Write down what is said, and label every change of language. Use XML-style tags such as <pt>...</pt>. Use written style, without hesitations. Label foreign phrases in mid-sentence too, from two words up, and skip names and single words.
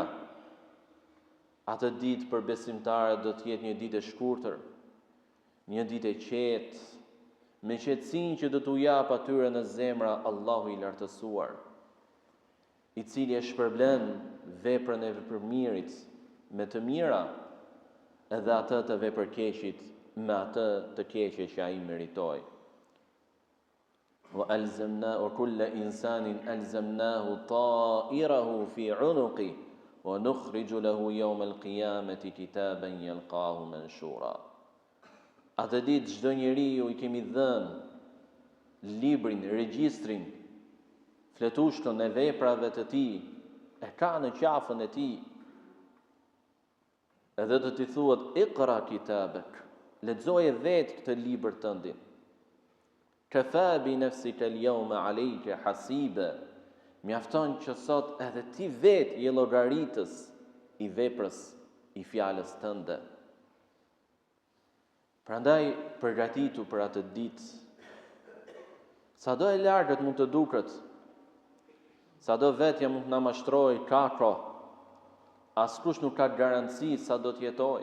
<sq>Atë ditë për besimtarët do të jetë një ditë e shkurtër, një ditë e qetë, me qetësinë që do t'u jap atyre në zemra Allahu i lartësuar, i cili e shpërblen veprën e veprëmirit me të mira, edhe atë të vepërkeqit me atë të keqe që ai meritoi.</sq> <ar>وكل إنسان ألزمناه طائره في عنقه ونخرج له يوم القيامة كتابا يلقاه منشورا.</ar> <sq>Atë ditë çdo njeriu i kemi dhënë librin, regjistrin, fletushkën e veprave të tij, e ka në qafën e tij. Edhe do t'i thuhet</sq> <ar>اقرأ كتابك,</ar> <sq>lexoje vetë këtë libër tëndin.</sq> <ar>كفى بنفسك اليوم عليك حسيبا,</ar> <sq>mjafton që sot edhe ti vetë je llogaritës i veprës, i fjalës tënde. Prandaj përgatitu për atë ditë. Sado e largët mund të duket, sado vetja mund të na mashtrojë kakro, askush nuk ka garanci sa do të jetoj.</sq>